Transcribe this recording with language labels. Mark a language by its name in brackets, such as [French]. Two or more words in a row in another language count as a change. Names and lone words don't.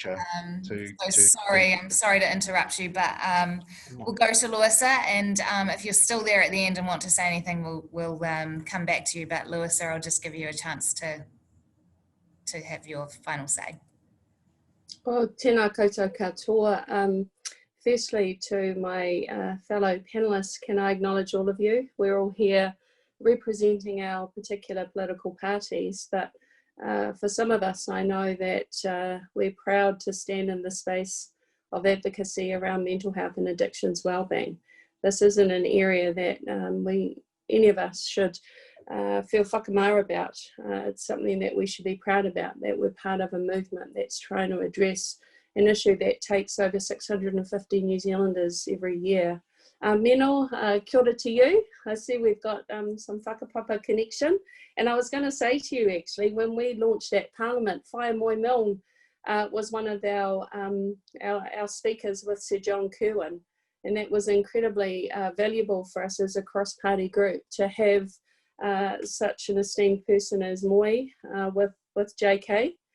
[English] I'm sorry to interrupt you, but we'll go to Louisa, and if you're still there at the end and want to say anything, we'll come back to you. But Louisa, I'll just give you a chance to have your final say. Well, [Māori] tēnā koutou katoa. [English] Firstly, to my fellow panellists, can I acknowledge all of you? We're all here representing our particular political parties, but for some of us, I know that we're proud to stand in the space of advocacy around mental health and addictions wellbeing. This isn't an area that any of us should feel whakamara about. It's something that we should be proud about, that we're part of a movement that's trying to address an issue that takes over 650 New Zealanders every year. Meno, [Māori] kia ora [English] to you. I see we've got some whakapapa connection. And I was going to say to you, actually, when we launched at Parliament, Whae Moi Milne was one of our speakers with Sir John Kirwan. And that was incredibly valuable for us as a cross-party group to have such an esteemed person as Moi with JK.